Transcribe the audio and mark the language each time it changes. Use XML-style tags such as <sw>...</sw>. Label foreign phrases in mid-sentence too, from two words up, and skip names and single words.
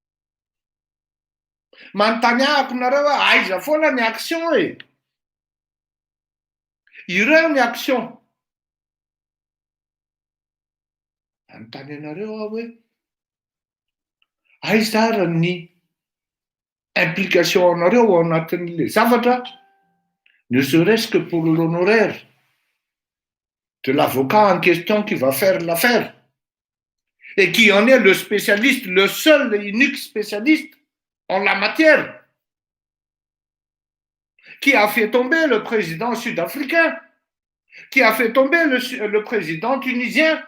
<mg>manontany ahako nareo hoe aiza foana ny action e ireo ny action anontany anareo aho hoe aiza ara ny implication anareo ao anatin'le zavatra</mg> <fr>ne serait-ce que pour l'honoraire de l'avocat en question qui va faire l'affaire et qui en est le spécialiste, le seul et unique spécialiste en la matière, qui a fait tomber le président sud-africain, qui a fait tomber le président tunisien.</fr>